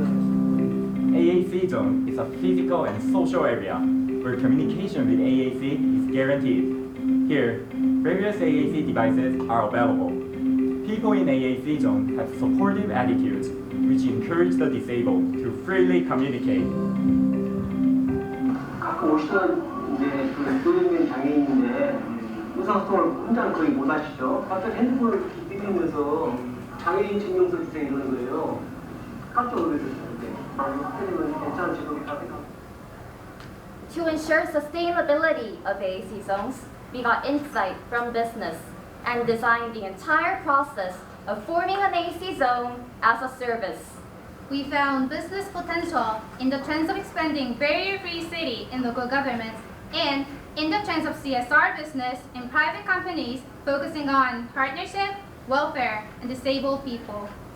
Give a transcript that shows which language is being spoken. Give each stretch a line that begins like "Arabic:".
English: AAC Zone is a physical and social area where communication with AAC is guaranteed. Here, various AAC devices are available. People in AAC Zone have supportive attitudes which encourage the disabled to freely communicate.
Korean: 가끔 오시던 이제 그 노인된 장애인인데 의사소통을 혼자 거의 못 하시죠. 갑자기 핸드폰을 이렇게 삐리면서 장애인 증명서 주세요 이러는 거예요. 깜짝 놀랐어요. 선생님은 괜찮으시고
English: To ensure sustainability of AAC zones, we got insight from business and designed the entire process of forming an AAC zone as a service. We found business potential in the trends of expanding barrier-free city in local governments and in the trends of CSR business in private companies focusing on partnership, welfare, and disabled people.